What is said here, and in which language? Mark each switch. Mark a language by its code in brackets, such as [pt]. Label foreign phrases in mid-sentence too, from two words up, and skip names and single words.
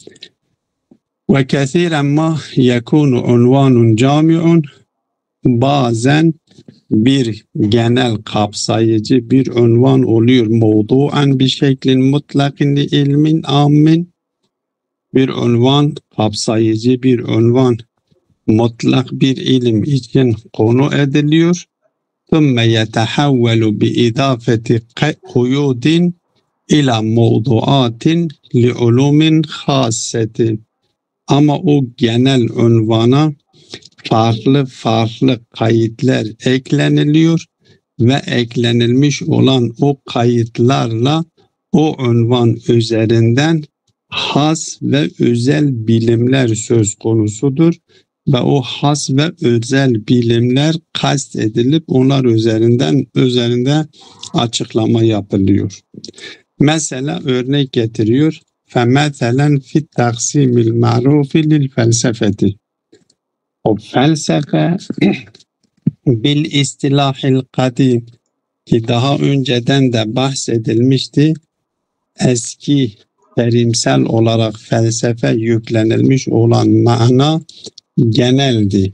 [ar] وكثيرا ما يكون عنوان جامع, [tr] bazen bir genel kapsayıcı bir unvan oluyor. [ar] موضوعا بشكل مطلق لعلم عام, [tr] bir unvan, kapsayıcı bir unvan, mutlak bir ilim için konu ediliyor. [ar] ثُمَّ يَتَحَوَّلُ بِإِضَافَةِ قُيُودٍ إِلَى مَوْضُعَاتٍ لِعُلُومٍ خَاصَّةٍ. [tr] Ama o genel unvana farklı kayıtlar ekleniliyor ve eklenilmiş olan o kayıtlarla o unvan üzerinden has ve özel bilimler söz konusudur ve o has ve özel bilimler kast edilip onlar üzerinde açıklama yapılıyor. Mesela örnek getiriyor. [ar] فَمَثَلًا فِي التَّقْسِيمِ الْمَعْرُوفِ لِلْفَلْسَفَةِ. [tr] O felsefe [ar] بالاصطلاح القديم [tr] ki daha önceden de bahsedilmişti. Eski terimsel olarak felsefe yüklenilmiş olan mana geneldi.